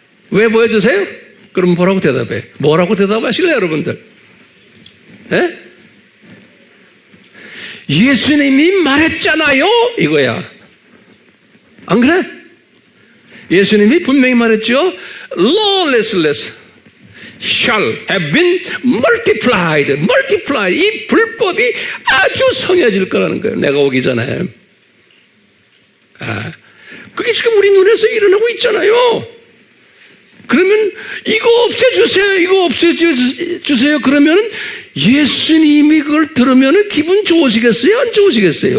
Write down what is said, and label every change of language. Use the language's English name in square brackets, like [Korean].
[Korean] 왜 보여주세요? 그럼 뭐라고 대답해? 뭐라고 대답하실래요, 여러분들? 네? 예수님이 말했잖아요, 이거야. 안 그래? 예수님이 분명히 말했죠. [English] Lawlessness shall have been multiplied. [Korean] 이 불법이 아주 성해질 거라는 거예요. 내가 오기 전에. 그게 지금 우리 눈에서 일어나고 있잖아요. 그러면 이거 없애주세요. 그러면 예수님이 그걸 들으면 기분 좋으시겠어요? 안 좋으시겠어요?